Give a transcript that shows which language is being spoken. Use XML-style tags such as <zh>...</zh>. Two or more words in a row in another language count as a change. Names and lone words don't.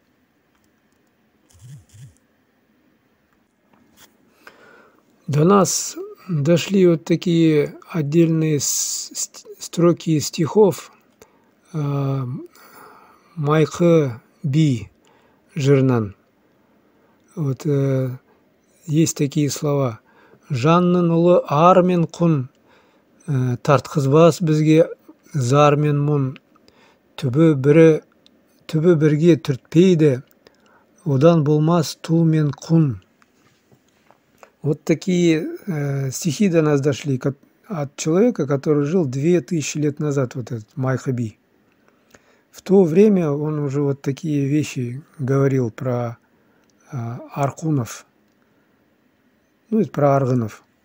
<ru>До нас дошли вот такие отдельные строки стихов Майқы Би жырынан. Вот есть такие слова:</ru> <kk>жанның ұлы ар мен құн, тартқызбас бізге зар мен мұң, түбі бірге түртпейді, одан болмас тұл мен құн.</kk> <ru>Вот такие стихи до нас дошли от человека, который жил 2000 лет назад, вот этот Майқы Би. В то время он уже вот такие вещи говорил про аркунов, ну и про аргынов.</ru>